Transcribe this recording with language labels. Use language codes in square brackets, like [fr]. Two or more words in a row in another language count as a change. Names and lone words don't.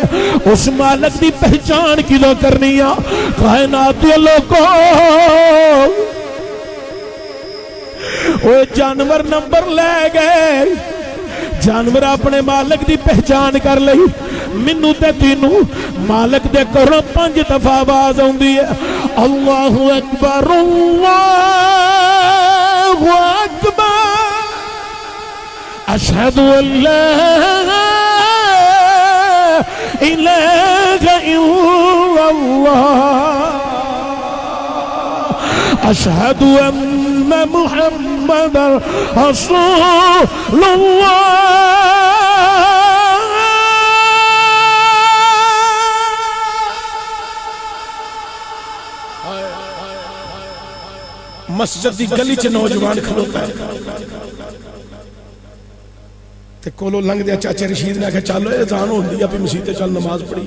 [pa] اس مالک دی پہچان کدوں کرنی آ؟ کائنات دے لوکو، او جانور نمبر لے گئے. [ur] جانور اپنے مالک کی پہچان کر لی. [pa] مینوں تے تینوں مالک دے گھروں 5 دفعہ آواز آؤندی ہے, [ar] الله أكبر الله أكبر، أشهد أن لا إله إلا الله، أشهد أن محمدا رسول الله. [pa] مسجد دی گلی چ نوجوان کھلوتا ہے تے کولوں لنگھدے چاچا رشید نے آکھیا چلو اذان ہوندی ہے بھی مسیتے چل نماز پڑھیے.